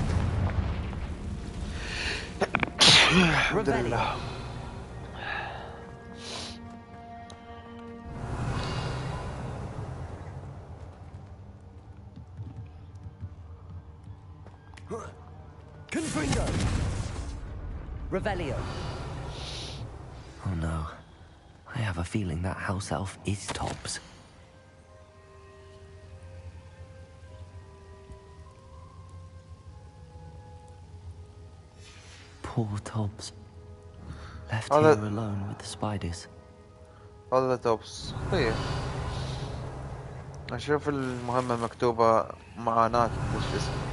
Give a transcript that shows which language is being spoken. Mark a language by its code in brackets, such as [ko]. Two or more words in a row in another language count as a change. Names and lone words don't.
[en] Revelio. Confringo. Revelio. Oh no. I have a feeling that house elf is Tobbs. Poor Tobbs. Left here alone with the spiders. [ar] هذا توبس. طيب أشوف المهمة مكتوبة معاناة التشخيص.